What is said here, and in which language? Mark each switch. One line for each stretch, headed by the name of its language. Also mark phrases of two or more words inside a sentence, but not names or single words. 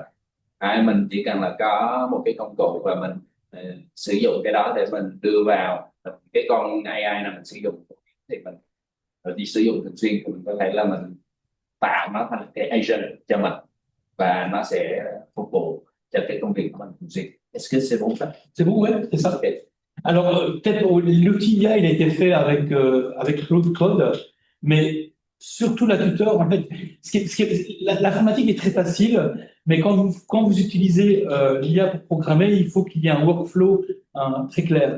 Vietnamese: Mình chỉ cần là có một cái công cụ và mình sử dụng cái đó để mình đưa vào cái con AI nào mình sử dụng thì mình đi sử dụng thường xuyên thì mình có thể là mình tạo nó thành cái agent cho mình và nó sẽ phục vụ cho cái công việc của mình thường xuyên.
French: Est-ce que c'est bon ça? C'est bon, ouais, c'est ça. Okay. Alors, peut-être l'outil IA, il a été fait avec Claude Code, mais surtout la tuteur, en fait, l'informatique est très facile, mais quand vous utilisez l'IA pour programmer, il faut qu'il y ait un workflow très clair.